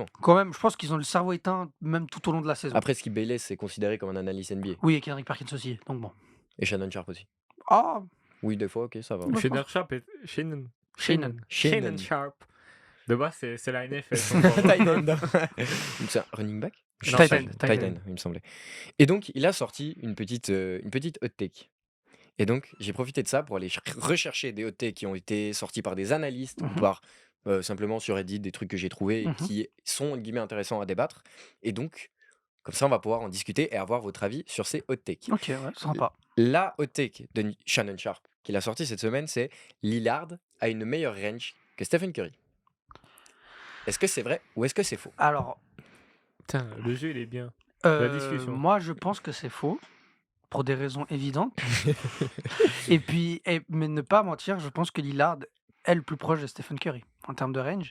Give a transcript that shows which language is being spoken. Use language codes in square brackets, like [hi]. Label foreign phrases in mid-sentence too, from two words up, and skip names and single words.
[fr] Quand même, je pense qu'ils ont le cerveau éteint même tout au long de la saison. Après, Skip Bayless c'est considéré comme un analyste NBA Oui, et Kendrick Perkins aussi, donc bon. et Shannon Sharp aussi. Ah, Oui, des fois, OK, ça va. Moi, je Shannon pense- Sharp et Shannon. Shannon. Shannon Sharp. De base, c'est la NFL. son format. [en] Tight end. [fr] Donc c'est un [en] running back? [fr] Je Tight sais end, pas. tight Tight end. end, il me semblait. Et donc, il a sorti une petite [en] hot take. [fr] Et donc, j'ai profité de ça pour aller rechercher des [en] hot takes [fr] qui ont été sortis par des analystes ou Mhm. par simplement sur Reddit, des trucs que j'ai trouvés et Mhm. qui sont, entre guillemets, intéressants à débattre. Et donc, comme ça, on va pouvoir en discuter et avoir votre avis sur ces [en] hot takes. [fr] Ok, ouais, sympa. La [en] hot take [fr] de Shannon Sharp qu'il a sorti cette semaine, c'est Lillard a une meilleure range que Stephen Curry. Est-ce que c'est vrai ou est-ce que c'est faux? Alors, Putain, le jeu, il est bien. La discussion. moi, je pense que c'est faux, pour des raisons évidentes. Et puis, mais ne pas mentir, je pense que Lillard est le plus proche de Stephen Curry en termes de range.